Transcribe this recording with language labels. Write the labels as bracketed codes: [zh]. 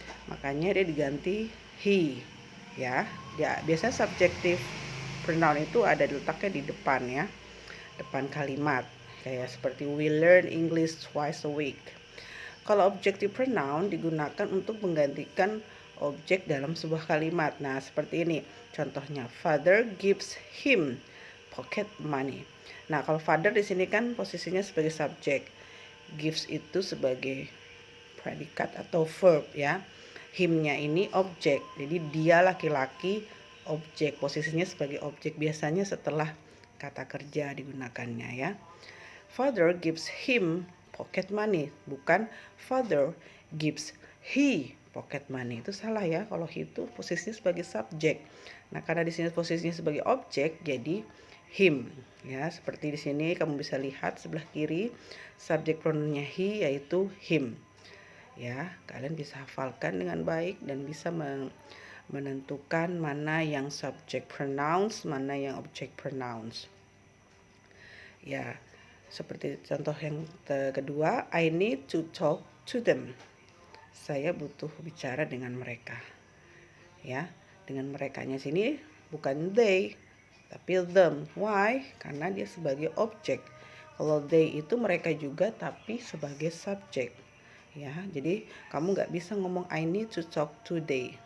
[id] Makanya dia diganti he. Ya, biasanya subjective pronoun itu ada letaknya di depan ya. Depan kalimat. Kayak seperti [en] we learn English twice a week. [id] Kalau objective pronoun digunakan untuk menggantikan objek dalam sebuah kalimat. Nah, seperti ini. [en] Contohnya, father gives him pocket money. [id] Nah, kalau father di sini kan posisinya sebagai subjek. Gives itu sebagai predikat atau verb ya. Him-nya ini objek. Jadi dia laki-laki, objek. Posisinya sebagai objek biasanya setelah kata kerja digunakannya ya. [en] Father gives him pocket money, bukan father gives he pocket money. [id] Itu salah ya, kalau he itu posisinya sebagai subjek. Nah, karena di sini posisinya sebagai objek, jadi him. Ya, seperti di sini kamu bisa lihat sebelah kiri subjek pronounnya he yaitu him. Ya, kalian bisa hafalkan dengan baik dan bisa menentukan mana yang subject pronouns, mana yang object pronouns. Ya, seperti contoh yang kedua, [en] I need to talk to them. [id] Saya butuh bicara dengan mereka. Ya, dengan merekanya sini bukan they, tapi them. Why? Karena dia sebagai objek. Kalau they itu mereka juga tapi sebagai subjek. Ya, jadi kamu nggak bisa ngomong [en] I need to talk to they.